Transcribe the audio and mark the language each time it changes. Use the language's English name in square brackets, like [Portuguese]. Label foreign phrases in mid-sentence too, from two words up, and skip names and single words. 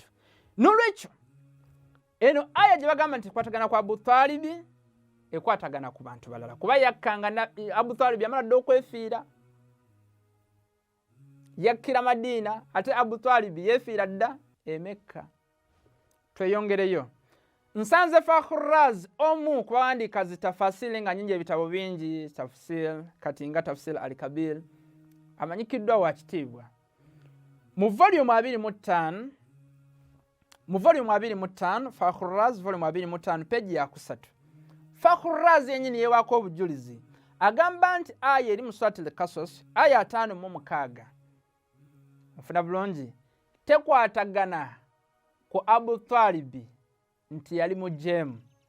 [Ganda] N'olwekyo eno aya gye bagamba nti ekwatagana ku Abu Talib ekwatagana ku bantu balala kuba yakkanga Abu Talib yamala dda okwefiira yakkira Madina ate Abu Talib yefiira dda e Mecca. Tweyongereyo nsanze Fakhraz omu ku bawandiika zitafasiri nga nyingi ebitabo bingi tafsir kati nga tafsir al-Kabir amanyikiddwa wa kitiibwa mu volume 25 Fakhraz volume 25 page ya 3. Fakhraz yenyini yewaako obujulizi agamba nti aya eri mu Surati-Lectures aya 5:6 ofuna bulungi tekwatagana ku Abu Talibi nti yali mujeemu.